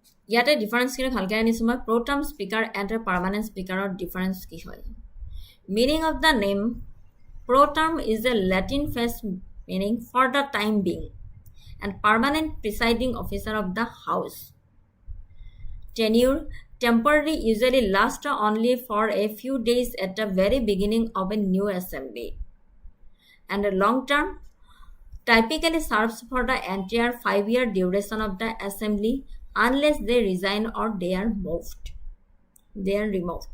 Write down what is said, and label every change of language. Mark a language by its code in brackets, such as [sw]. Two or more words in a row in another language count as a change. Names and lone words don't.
[as] ইয়াতে ডিফাৰেন্সখিনি ভালকৈ আনিছোঁ মই [en] pro term speaker and a permanent speaker [as] ডিফাৰেন্স কি হয় [en] meaning of the name pro term is a Latin phrase meaning for the time being and permanent presiding officer of the house tenure temporary usually lasts only for a few days at the very beginning of a new assembly and a long term typically serves for the entire 5-year duration of the assembly unless they resign or they are removed.